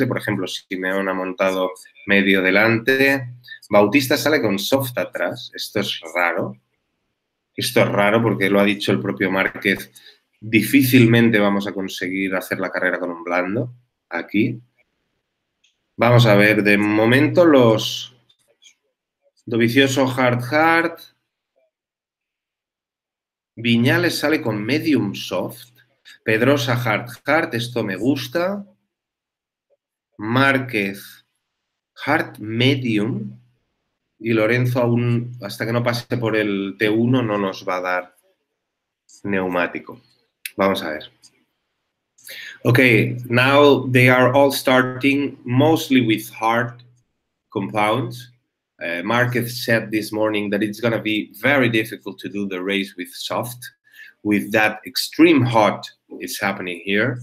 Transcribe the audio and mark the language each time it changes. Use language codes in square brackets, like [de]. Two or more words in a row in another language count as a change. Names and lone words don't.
[es] Por ejemplo, Simeón ha montado medio delante. Bautista sale con soft atrás. Esto es raro. Esto es raro porque lo ha dicho el propio Márquez. Difícilmente vamos a conseguir hacer la carrera con un blando aquí. Vamos a ver, de momento los Dovizioso hard. Viñales sale con [en] medium soft. [es] Pedrosa hard. Esto me gusta. Márquez [en] hard medium. [es] Y Lorenzo aún, hasta que no pase por el T1, no nos va a dar neumático. Vamos a ver. [en] Okay, now they are all starting mostly with hard compounds. Marquez said this morning that it's going to be very difficult to do the race with soft, with that extreme hot is happening here.